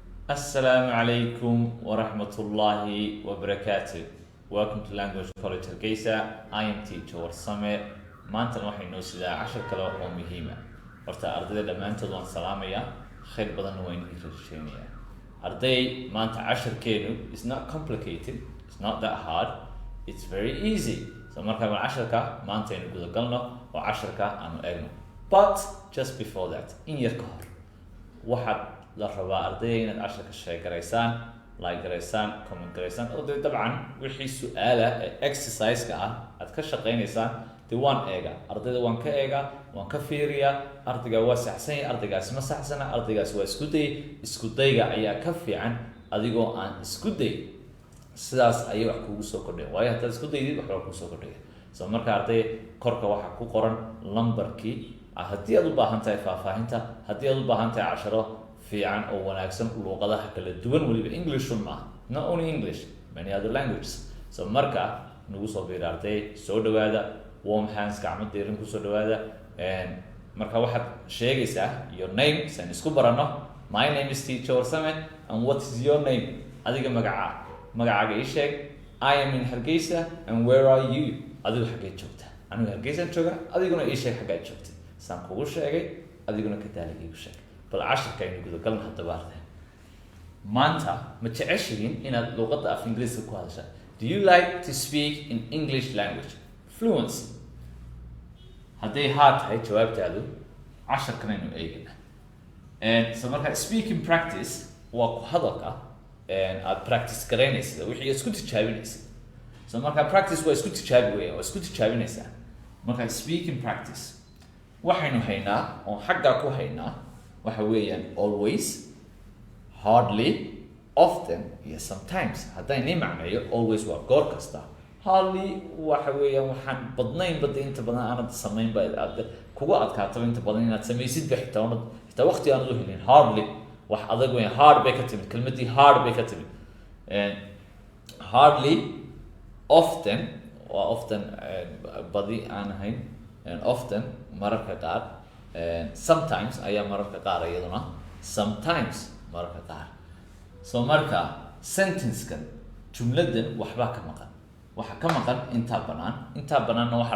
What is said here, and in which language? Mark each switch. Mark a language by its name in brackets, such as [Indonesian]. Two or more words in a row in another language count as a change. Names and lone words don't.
[Arabic] السلام عليكم ورحمة الله وبركاته. [English] Welcome to Language College Hargeysa. I am teacher Warsame. [Somali] Maanta waxaynu sidaa cashar kale oo muhiim ah. Horta ardayda dhamaantood waan salaamayaa. Khayr badan waan idin rajaynayaa. Arday, maanta casharkeenu [English] is not complicated. It's not that hard. It's very easy. [Somali] So marka aan casharka maanta aynu guda galno oo casharka aanu eegno. [English] But just before that, [Somali] in yar ka hor waxaad la rabaa ardayda inaad casharka share garaysaan, like garaysaan, comment garaysaan oo dabcan wixii su'aala exercise-ka ah aad ka shaqeynaysaan dee waan eega ardayda waan ka eega waan ka fiiriyaa ardayga waa saxsan yahay ardaygaas ma saxsana ardaygaas waa isku dayga ayaa ka fiican adigoo aan isku day sidaas ayay wax kugu soo kordhaya waayo haddaad isku daydid wax kugu soo kordhaya so marka arday korka waxaa ku qoran lambarkii haddii aad u baahan tahay faahfaahinta haddii aad u baahan tahay casharo fiican oo wanaagsan luqadaha kala duwan waliba English ma [English] not only English many other languages [Somali] so marka nagu soo biir arday soo dhawaada [English] warm hands [Somali] gacmo diiran ku soo dhawaada marka waxaad sheegaysaa [English] your name [Somali] san isku barano [English] my name is teacher Warsame and what is your name [Somali] adiga magacaaga ii sheeg [English] I am in Hargeysa and where are you [Somali] adigu xagee joogtaa anigu Hargeysa jooga adiguna ii sheeg xagee joogtaa san kugu sheegay adiguna ka daaligay u sheeg bal casharka aynu guda galno haddaba arday maanta ma jeceshiin inaad luqadda af Ingiriiska ku hadashaa [English] do you like to speak in English language fluency [Somali] hadday haa tahay jawaabtaadu casharkan aynu eegina so marka [English] speaking practice [Somali] waa ku hadalka aad practice garaynaysa wixii isku tijaabinaysa so marka practice waa isku tijaabi weeyaan waa isku tijaabinaysaa marka [English] speaking practice [Somali] waxaynu haynaa oo xagga ku haynaa waxa weeyaan [English] always hardly often [Somali] iyo sometimes haddayna macnayo always waa goor kasta hardly waxa weeyaan waxaan badnayn inta badan aanad samayn ba kugu adkaato inta badan inaad samaysid xitaa waqti aan u helin hardly wax adag weeyaan hard bay ka timid kelmadii hard bay ka timid [English] hardly often [Somali] waa often badi aan ahayn often mararka qaar sometimes ayaa mararka qaar iyaduna sometimes mararka qaar so marka sentence-kan jumladan waxba ka maqan waxa ka maqan inta banaanna waxa